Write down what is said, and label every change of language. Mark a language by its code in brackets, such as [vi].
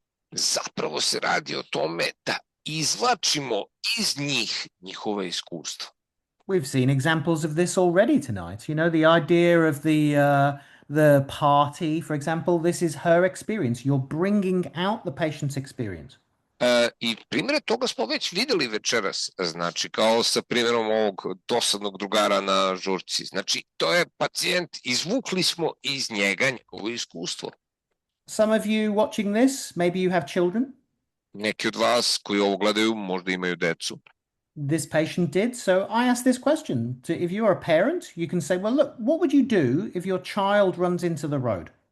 [sr] Zapravo se radi o tome da izvlačimo iz njih njihove iskustva. [en] We've seen examples of this already tonight. You know, the idea of the party, for example, this is her experience. You're bringing out the patient's experience. [sr] I primjere toga smo već vidjeli večeras, znači kao sa primjerom ovog dosadnog drugara na žurci. Znači, to je pacijent, izvukli smo iz njega njegovo iskustvo. [en] Some of you watching this, maybe you have children. [sr] Neki od vas koji ovo gledaju možda imaju decu. [en] This patient did. So I asked this question to, if you're a parent, you can say, well, look, what would you do if your child runs into the road?